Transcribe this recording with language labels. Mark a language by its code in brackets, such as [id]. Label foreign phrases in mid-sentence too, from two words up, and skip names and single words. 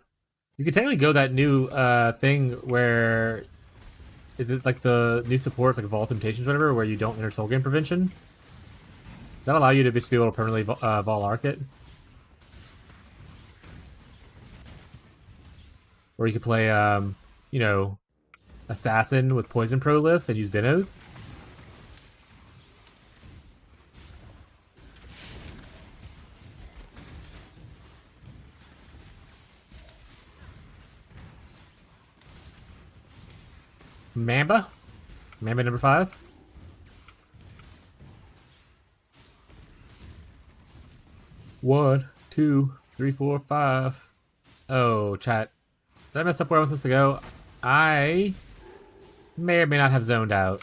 [en] You can technically go that new thing where is it like the new supports like Vault Temptations or whatever, where you don't enter Soul Game Prevention. Does that allow you to just be able to permanently Vol Arc it? Or you could play, you know, Assassin with Poison Prolif and use Bennos. Mamba? Mamba number 5? One, two, three, four, 5. Oh, chat. Did I mess up where I was supposed to go? I may or may not have zoned out.